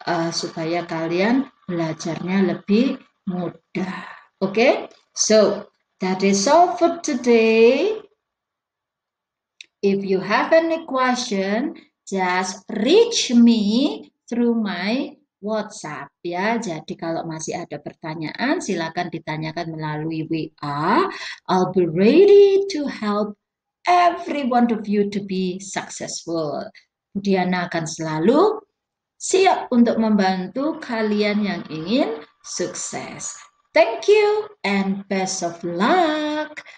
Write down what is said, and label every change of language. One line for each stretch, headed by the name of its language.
Indonesian: Supaya kalian belajarnya lebih mudah, okay?
English: So that is all for today. If you have any question, just reach me through my WhatsApp ya.
Indonesian: Jadi kalau masih ada pertanyaan, silakan ditanyakan melalui WA.
English: I'll be ready to help every one of you to be successful.
Indonesian: Budiana akan selalu siap untuk membantu kalian yang ingin sukses.
English: Thank you and best of luck.